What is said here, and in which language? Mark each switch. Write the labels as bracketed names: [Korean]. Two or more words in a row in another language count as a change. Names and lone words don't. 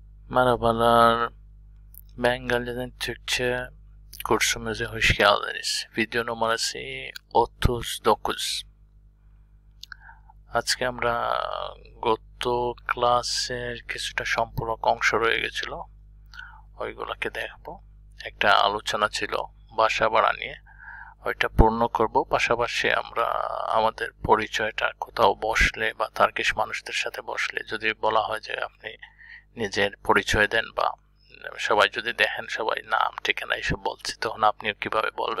[Turkish] Merhabalar, ben Galya'dan Türkçe kursumuza hoş geldiniz. Video numarası 39. [Bangla] আজকে আমরা গত ক্লাসের কিছুটা সম্পূরক অংশ রয়ে গেছিল, ওইগুলোকে দেখবো। একটা আলোচনা ছিল ভাষা বাড়া নিয়ে, ওইটা পূর্ণ করব। পাশাপাশি আমরা আমাদের পরিচয়টা কোথাও বসলে বা তার্কিশ মানুষদের সাথে বসলে যদি বলা হয় যে আপনি নিজের পরিচয় দেন, বা সবাই যদি দেখেন সবাই নাম ঠিকানা এইসব বলছে, তখন আপনিও কিভাবে বলবেন।